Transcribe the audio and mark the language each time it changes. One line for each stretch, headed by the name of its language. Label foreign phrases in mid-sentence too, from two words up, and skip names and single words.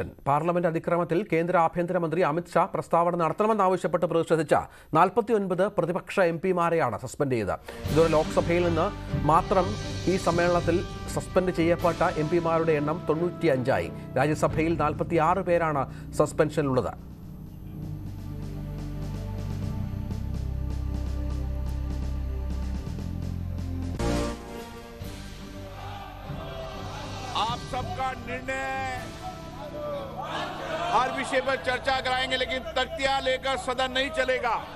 Malayalam: പാർലമെന്റ് അതിക്രമത്തിൽ കേന്ദ്ര ആഭ്യന്തരമന്ത്രി അമിത്ഷാ പ്രസ്താവന നടത്തണമെന്നാവശ്യപ്പെട്ട് പ്രതിഷേധിച്ച 49 പ്രതിപക്ഷ MPമാരെയാണ് സസ്പെൻഡ് ചെയ്തത്. ഇതോടെ ലോക്സഭയിൽ നിന്ന് മാത്രം ഈ സമ്മേളനത്തിൽ സസ്പെൻഡ് ചെയ്യപ്പെട്ട MPമാരുടെ എണ്ണം 95ആയി. രാജ്യസഭയിൽ 46 പേരാണ് സസ്പെൻഷനിലുള്ളത്.
Hindi: आप सबका निर्णय हर विषय पर चर्चा कराएंगे, लेकिन तख्तियां लेकर सदन नहीं चलेगा।